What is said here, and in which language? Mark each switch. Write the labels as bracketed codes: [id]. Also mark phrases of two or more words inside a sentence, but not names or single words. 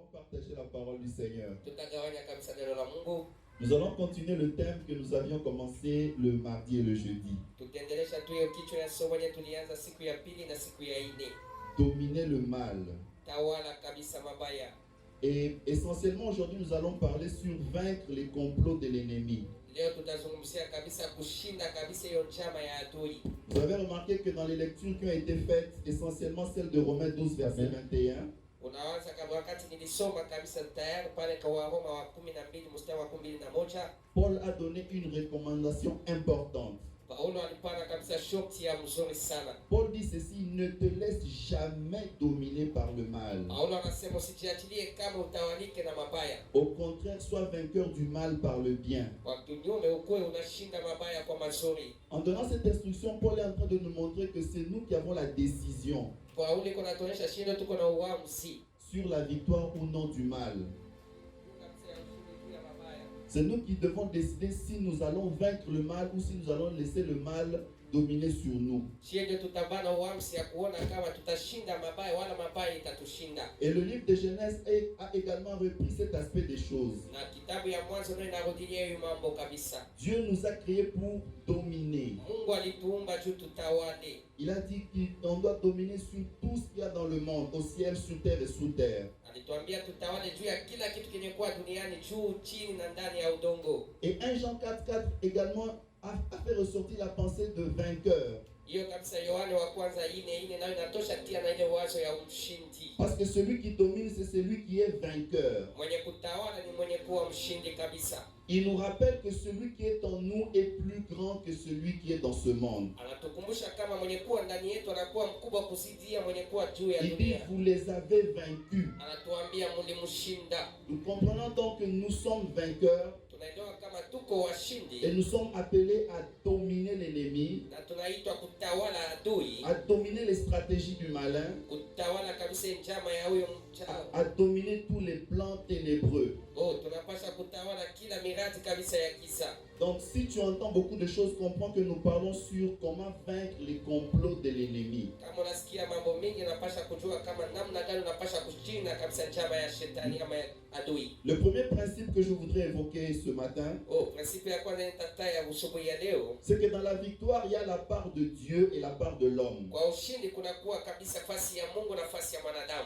[fr] partager la parole du Seigneur. [sw] tutagawanya kabisa neno la Mungu. [fr] Nous allons continuer le thème que nous avions commencé le mardi et le jeudi. [sw] Tutaendelesha tu hiyo kichwa ya somo yetu tulianza siku ya pili na siku ya nne. [fr] Dominer le mal. [sw] Tawala kabisa mabaya. [fr] Et essentiellement aujourd'hui nous allons parler sur vaincre les complots de l'ennemi. [sw] Leo tutazungumzia kabisa kushinda kabisa hiyo njama ya adui. [fr] Vous avez remarqué que dans les lectures qui ont été faites, essentiellement celle de Romains 12 verset 21, [sw] Unaanza kama wakati nilisoma kabisa tayari pale kwa Waroma wa 12 mstari wa 11, [fr] Paul a donné une recommandation importante. [sw] Paulo alipana kabisa shoti ya mzuri sana. [fr] Paul dit ceci: ne te laisse jamais dominer par le mal. [sw] Paulo anasema usijiachilie kama utawalike na mabaya. [fr] Au contraire, sois vainqueur du mal par le bien. [sw] Kwa kinyume ukuwe unashinda mabaya kwa mazuri. [fr] En donnant cette instruction, Paul est en train de nous montrer que c'est nous qui avons la décision [sw] Paulo kuna tuonyesha shindo tuko na uamuzi [fr] sur la victoire ou non du mal. C'est nous qui devons décider si nous allons vaincre le mal ou si nous allons laisser le mal dominer sur nous. [sw] Ndio tutabana uamuzi ya kuona kama tutashinda mabaya wala mabaya itatushinda. [fr] Et le livre de Genèse a également repris cet aspect des choses. [sw] Na kitabu ya Mwanzo ndio inarudia hiyo mambo kabisa. [fr] Dieu nous a créés pour dominer. [sw] Mungu alituumba juu tutawale. [fr] Il a dit qu'on doit dominer sur tout ce qu'il y a dans le monde, au ciel, sur terre et sous terre. [sw] Alituambia tutawale juu ya kila kitu kinyokuwa duniani, juu, chini na ndani ya udongo. [fr] Et 1 Jean 4,4 également a fait ressortir la pensée de vainqueur. [sw] Hiyo kabisa Yohane wa kwanza 4:4 nayo inatosha tia na ile wazo ya mshindi. [fr] Parce que celui qui domine, c'est celui qui est vainqueur. [sw] Mwenye kutawala ni mwenye kuwa mshindi kabisa. [fr] Il nous rappelle que celui qui est en nous est plus grand que celui qui est dans ce monde. [sw] Anatukumbusha kama mwenye kuwa ndani yetu anakuwa mkubwa kuzidia mwenye kuwa juu ya [fr] Il dit, [sw] dunia. [fr] vous les avez vaincus. [sw] Anatuambia mlimshinda. [fr] Nous comprenons donc que nous sommes vainqueurs [sw] Tunaelewa kama tuko washindi [fr] et nous sommes appelés à dominer l'ennemi, [sw] na tunaitwa kutawala adui, [fr] à dominer les stratégies du malin, [sw] kutawala kabisa njama ya huyo mchawi. [fr] à dominer tous les plans ténébreux. [sw] Tunapaswa kutawala kila miradi kabisa ya giza. [fr] Donc si tu entends beaucoup de choses, comprends que nous parlons sur comment vaincre les complots de l'ennemi. [sw] Kama unasikia mambo mengi unapaswa kujua kama namna gani unapaswa kushinda kabisa njama ya shetani ama ya adui. [fr] Le premier principe que je voudrais évoquer ce matin, [sw] Principe ya kwanza nitataya usubuhi ya leo, [fr] c'est que dans la victoire, il y a la part de Dieu et la part de l'homme. [sw] kwa ushindi kuna kuwa kabisa nafasi ya Mungu na nafasi ya mwanadamu.